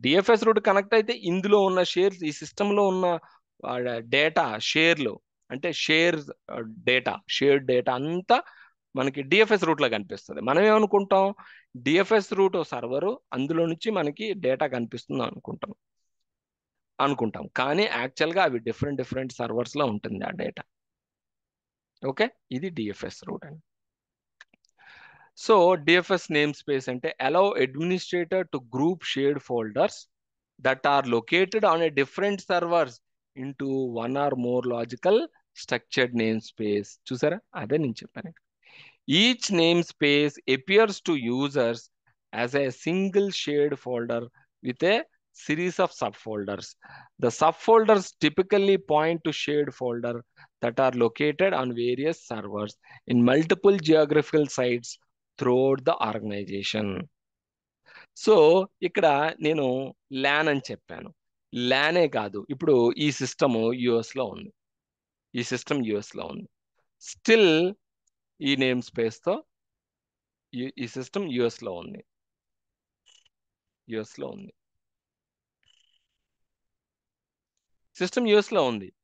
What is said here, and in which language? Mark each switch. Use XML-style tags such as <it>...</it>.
<te>DFS route connect అయితే ఇందులో ఉన్న షేర్స్, ఈ సిస్టంలో ఉన్న డేటా షేర్లు, అంటే షేర్డ్ డేటా అంతా మనకి డిఎఫ్ఎస్ రూట్లో కనిపిస్తుంది. మనం ఏమనుకుంటాం, డిఎఫ్ఎస్ రూట్ సర్వరు, అందులో నుంచి మనకి డేటా కనిపిస్తుంది అనుకుంటాం. కానీ యాక్చువల్గా అవి డిఫరెంట్ సర్వర్స్లో ఉంటుంది ఆ డేటా. ఓకే, ఇది డిఎఫ్ఎస్ రూట్ అండి.</te> <en>So DFS namespace అంటే allow administrator to group shared folders that are located on a different servers into one or more logical structured namespace.</en> <te>చూసారా, అదే నేను చెప్పాను.</te> <en>Each namespace appears to users as a single shared folder with a series of subfolders. The subfolders typically point to shared folder that are located on various servers in multiple geographical sites throughout the organization.</en> <te>So ఇక్కడ నేను LAN అని చెప్పాను. ల్యానే కాదు, ఇప్పుడు ఈ system యుఎస్లో ఉంది, ఈ సిస్టమ్ యుఎస్లో ఉంది. స్టిల్ ఈ నేమ్ స్పేస్తో ఈ సిస్టమ్ యుఎస్లో ఉంది, యుఎస్లో ఉంది, సిస్టమ్ యుఎస్లో ఉంది.</te>